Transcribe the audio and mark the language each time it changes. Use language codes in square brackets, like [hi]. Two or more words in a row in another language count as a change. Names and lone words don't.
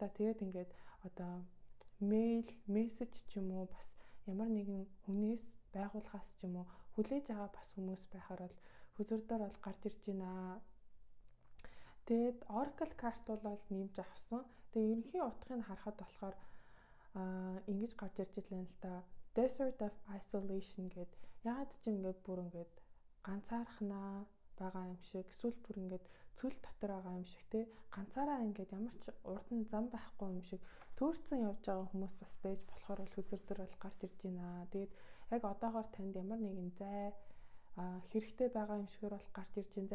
[mn] Тэгээд ингээд одоо мэйл, мессеж ч юм уу бас ямар нэгэн хүнээс байгууллагаас ч юм уу хүлээж байгаа бас хүмүүс байхаар бол хүзртэр бол гарч ирж байна. Тэгээд Oracle карт бол нэмж авсан. Тэгээ ерөнхий утгыг харахад болохоор ингэж гарч ирж байна л та. Desert of Isolation гэд ягаад ч ингээд бүр ингээд ганцаархнаа байгаа юм шиг эсвэл бүр ингээд цөл дотор байгаа юм шиг те ганцаараа ингээд ямар ч урд нь зам байхгүй юм шиг төөрцөн явж байгаа хүмүүс бас байж болохоор бол хүзртэр бол гарч ирж байна. Тэгээд яг одоогоор танд ямар нэгэн зай хэрэгтэй байгаа юм шигээр бол гарч ирж байна.